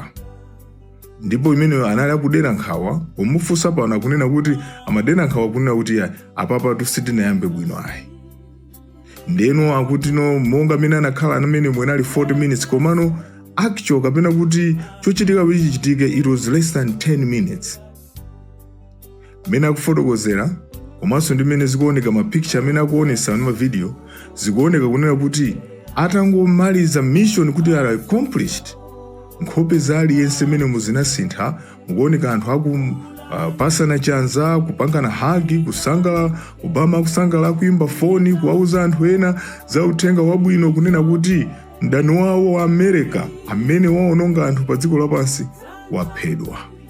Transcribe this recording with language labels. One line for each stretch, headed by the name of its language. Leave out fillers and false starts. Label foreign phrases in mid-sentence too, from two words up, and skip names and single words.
Nyanja: Ndipo imeneyo anali akudera nkhawa, omufunsa pano akunena kuti amadera nkhawa kunena kuti apapa sitinayambe bwino ayi. Ndeno akuti monga amene anakhala amene mwenali 40 minutes komano actual kapena kuti chochitika kuti chichitike
English: it was less than 10 minutes.
Nyanja: Mene akufotokozera komanso ndi mene zikuoneka ma picture amene akuonesa ma video zikuoneka kunena kuti atangomaliza mission kuti
English: are accomplished,
Nyanja: nkhope za aliyense mene muzinasintha, mukuoneka anthu pasana chanza, kupangana hagi, kusangala, Obama kusangala kuimba foni, kuwauza anthu ena za uthenga wabwino kunena kuti mdani wawo wa America amene waononga anthu pa dziko lapansi waphedwa.